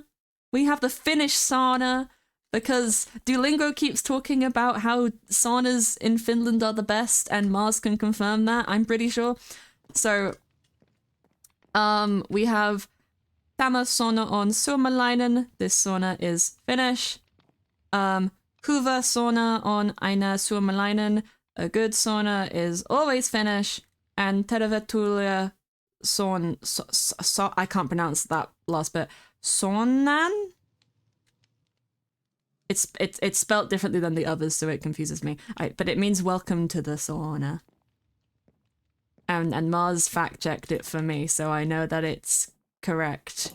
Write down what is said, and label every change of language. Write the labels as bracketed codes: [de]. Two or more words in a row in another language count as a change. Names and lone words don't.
[en] We have the Finnish sauna. Because Duolingo keeps talking about how saunas in Finland are the best, and Mars can confirm that, I'm pretty sure. So, we have [fi] Tämä sauna on Suomalainen. [en] This sauna is Finnish. [fi] Hyvä sauna on aina Suomalainen. [en] A good sauna is always Finnish. And tervetuloa I can't pronounce that last bit. Saunan? It's spelt differently than the others, so it confuses me. But it means welcome to the sauna. And Mars fact-checked it for me, so I know that it's correct.